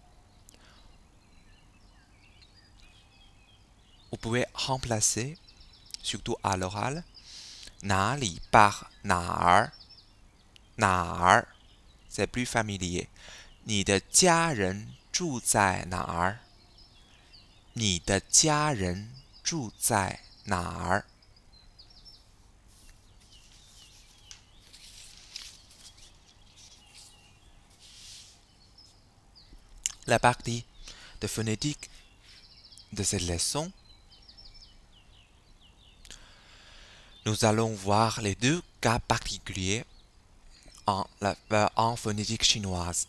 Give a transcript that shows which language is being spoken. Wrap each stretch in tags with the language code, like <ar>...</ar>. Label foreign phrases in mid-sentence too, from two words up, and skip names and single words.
<fr>Vous pouvez remplacer surtout à l'oral 哪里 par</fr> <zh>哪儿哪儿</zh> <fr>c'est plus familier</fr> <zh>你的家人住在哪儿你的家人住在哪儿</zh> <fr>La partie de phonétique de cette leçon, nous allons voir les deux cas particuliers en phonétique chinoise.</fr>